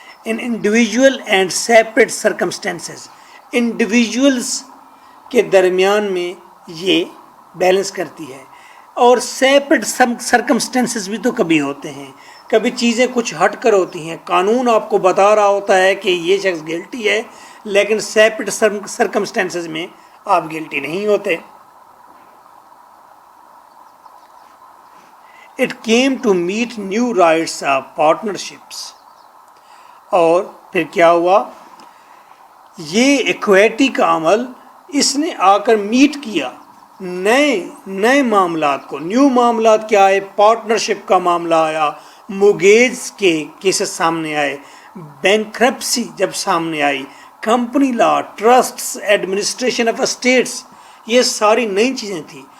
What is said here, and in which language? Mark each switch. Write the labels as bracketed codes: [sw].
[en] in individual and separate circumstances, [ur] individuals کے درمیان میں یہ بیلنس کرتی ہے. اور سیپریٹ سرکمسٹینسز بھی تو کبھی ہوتے ہیں، کبھی چیزیں کچھ ہٹ کر ہوتی ہیں. قانون آپ کو بتا رہا ہوتا ہے کہ یہ شخص گلٹی ہے، لیکن سیپریٹ سرکمسٹینسز میں آپ گلٹی نہیں ہوتے. [en] It came to meet new rights of partnerships. [ur] اور پھر کیا ہوا؟ یہ ایکویٹی کا عمل اس نے آ کر میٹ کیا نئے معاملات کو. نیو معاملات کیا آئے؟ پارٹنرشپ کا معاملہ آیا، موگیج کے کیسز سامنے آئے، بینکرپسی جب سامنے آئی، company law, trusts, administration of states, یہ ساری نئی چیزیں تھیں.